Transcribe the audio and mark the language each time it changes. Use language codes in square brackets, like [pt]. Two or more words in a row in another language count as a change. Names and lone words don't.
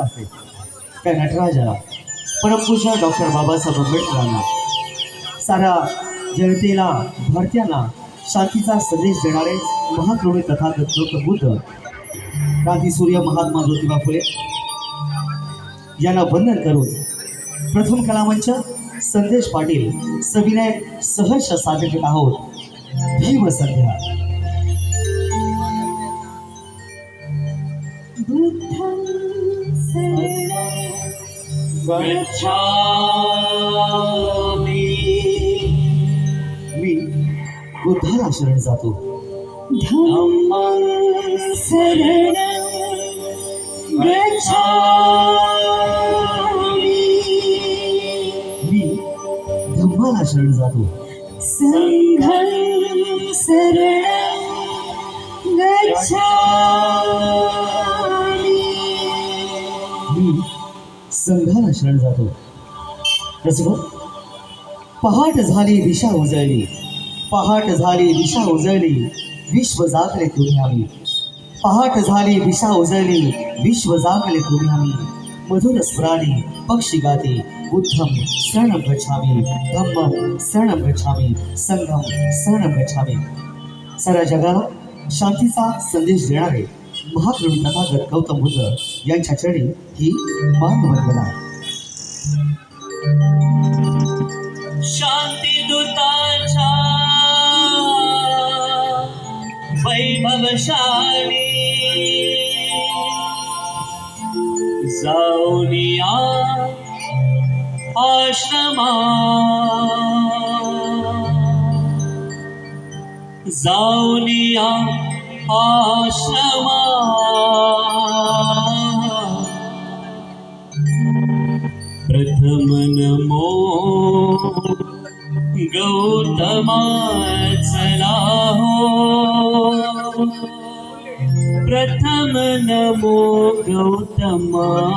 [mr] आहे त्या नटराजा परमपूज्य डॉक्टर बाबासाहेब आंबेडकरांना, साऱ्या जनतेला भारतीयांना शांतीचा संदेश देणारे महाकवी तथागत गौतम बुद्ध, क्रांतीसूर्य महात्मा ज्योतिबा फुले यांना वंदन करून प्रथम कलामंच संदेश पाटील सविनय सहर्ष सादर करीत आहोत भीमसंध्या. मी बुद्धाला शरण जातो. [pi] धम्मं शरणं गच्छामि. [mr] मी धम्माला शरण जातो. [pi] संघं शरणं गच्छामि. [mr] मी संघाला शरण जातो. रसिको, पहाट झाली दिशा उजळली, पहाट झाली दिशा उजळली, विश्व जागले तुम्ही आम्ही. पहाट झाली दिशा उजळली, विश्व जागले तुम्ही आम्ही. मधुर स्फुराने पक्षी गाते, [pi] बुद्धम शरणं गच्छामि, धम्मं शरणं गच्छामि, संघं शरणं गच्छामि. [mr] साऱ्या जगाला शांतीचा संदेश देणारे महाकवी तथागत गौतम बुद्ध यांच्या चरणी ही मानवंदना. शांती दूताच्या वैभवशाली जाऊनिया आश्रमा, जाऊनिया आश्रमा. प्रथम नमो गौतमा चला हो, प्रथम नमो गौतमा.